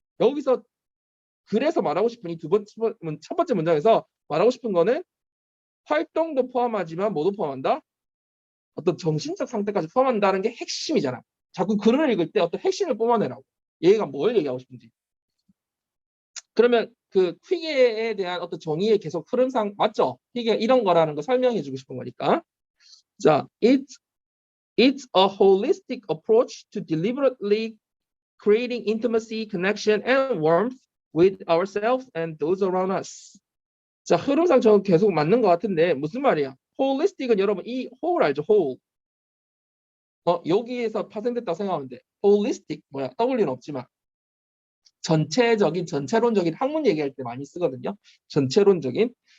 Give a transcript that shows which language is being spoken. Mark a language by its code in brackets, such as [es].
[ko] 여기서 그래서 말하고 싶은 이 첫 번째 문장에서 말하고 싶은 거는 활동도 포함하지만 뭐도 포함한다? 어떤 정신적 상태까지 포함한다는 게 핵심이잖아. 자꾸 글을 읽을 때 어떤 핵심을 뽑아내라고. 얘가 뭘 얘기하고 싶은지. 그러면 그 퀴게에 대한 어떤 정의의 계속 흐름상 맞죠? 퀴게가 이런 거라는 거 설명해 주고 싶은 거니까. [en] 자, it's a holistic approach to deliberately creating intimacy, connection, and warmth with ourselves and those around us. [ko] 자, 흐름상 저 계속 맞는 것 같은데 무슨 말이야? holistic은 여러분 이 whole 알죠? [en] whole. [ko] 여기에서 파생됐다고 생각하면 돼. holistic 뭐야? W는 없지만 전체적인, 전체론적인 학문 얘기할 때 많이 쓰거든요. 전체론적인.